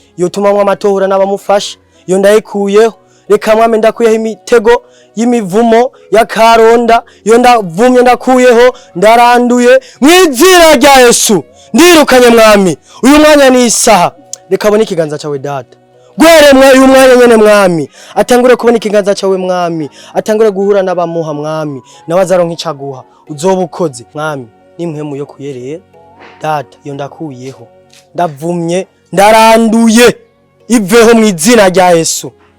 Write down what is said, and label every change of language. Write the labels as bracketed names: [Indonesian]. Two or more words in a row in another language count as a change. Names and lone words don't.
[Rundi] Iyo tuma mwami atohura n'abamufasha. Iyo ndayikuyeho. Reka mwami ndakuyeho imitego y'imivumo ya karonda. Iyo ndavumye ndakuyeho, ndaranduye. Mu izina rya Yesu, ndirukanye mwami. Uyu mwanya ni isaha. Reka abone ikiganza cyawe Data. Gweremwe uyu mwanya nyene mwami. Atangure kubona ikiganza cyawe mwami. Atangure guhura n'abamuha mwami. Nawe azaronka ico aguha. Uzoba ukoze mwami. N'impwemu yo kuyerera. Data, iyo ndakuyeho. Ndavumye, ndaranduye. Iveho mu izina rya Yesu.